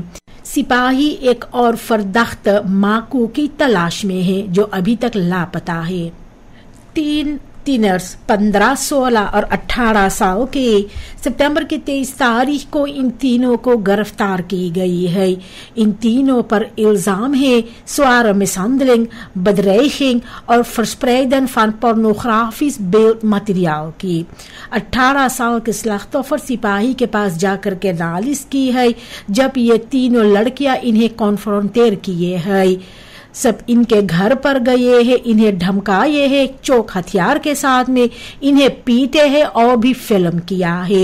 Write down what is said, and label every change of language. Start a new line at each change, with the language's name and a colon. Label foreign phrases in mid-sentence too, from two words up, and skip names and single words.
Caribbean Hindustani: सिपाही एक और फर्दख्त माकू की तलाश में है जो अभी तक लापता है। 3 टीनर्स 15, 16 और 18 साल के सितंबर की 23 तारीख को इन तीनों को गिरफ्तार की गई है। इन तीनों पर इल्जाम है
Dutch: zware mishandeling, bedreiging
Caribbean Hindustani: और
Dutch: verspreiden van pornografisch beeldmateriaal
Caribbean Hindustani: की। 18 साल के स्लाख्तोफर सिपाही के पास जाकर के नालिश की है जब ये तीनों लड़कियां इन्हें कॉन्फ्रोंटेर किए है। सब इनके घर पर गए हैं, इन्हें धमकाए है चोक हथियार के साथ में, इन्हें पीटे है और भी फिल्म किया है।